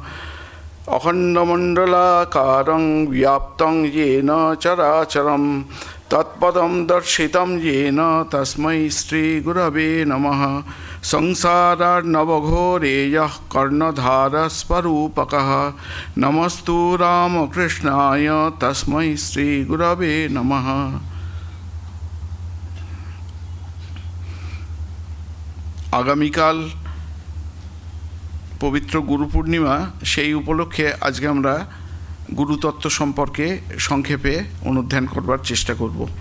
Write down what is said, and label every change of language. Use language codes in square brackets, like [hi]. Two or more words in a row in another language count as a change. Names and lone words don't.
[sa] अखण्डमण्डलाकारं व्याप्तं येन चराचरं तत्पदं दर्शितं येन तस्मै श्री गुरवे नमः। संसारार्णवघोरेयः कर्णधारस्वरूपकः नमस्तु रामकृष्णाय तस्मै श्री गुरवे नमः। [bn] আগামীকাল পবিত্র গুরু পূর্ণিমা, সেই উপলক্ষে আজকে আমরা গুরুতত্ত্ব সম্পর্কে সংক্ষেপে অনুধ্যান করবার চেষ্টা করব।